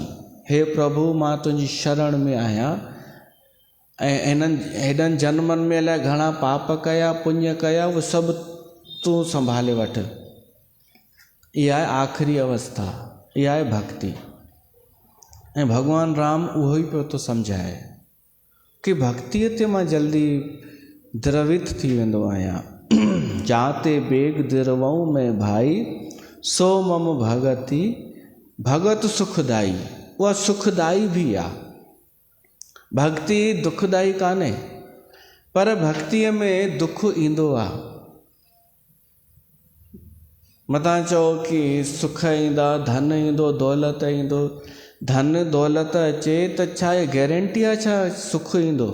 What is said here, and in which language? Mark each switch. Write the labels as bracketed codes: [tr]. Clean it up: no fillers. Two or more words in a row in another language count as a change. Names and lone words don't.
[sd] हे प्रभु, मां तुंहिंजी शरण में आहियां ऐं हेॾनि जन्मनि में अलाए घणा पाप कया पुण्य कया, उहे सभु तूं संभाले वठ। इहा आहे आख़िरी अवस्था, इहा आहे भक्ति। ऐं भॻवानु राम उहो ई पियो थो सम्झाए कि भक्तीअ ते मां जल्दी द्रवित थी वेंदो आहियां। [awa] जाते बेग दिरवऊं में भाई, सो मम भगति भगत सुखदाई। [sd] उहा सुखदाई बि आहे। भक्ति दुखदाई कान्हे, पर भक्तीअ में दुख ईंदो आहे। मतां चओ कि सुख ईंदा, धन ईंदो, दौलत ईंदो। धन दौलत अचे त छा आहे गारंटी आहे छा सुख ईंदो?